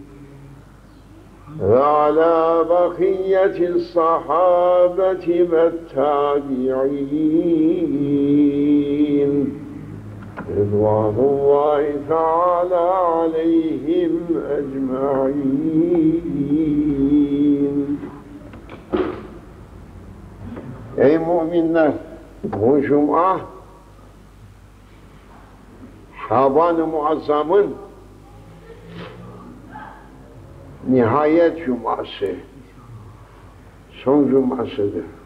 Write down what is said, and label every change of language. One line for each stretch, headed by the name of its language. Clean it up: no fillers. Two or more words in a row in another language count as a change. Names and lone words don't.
Arabic: وعلى بقية الصحابة والتابعين رضوان الله تعالى عليهم أجمعين.
Turkish: Ey müminler! Bu cuma Şaban-ı Muazzam'ın nihayet cuması, son cumasıdır.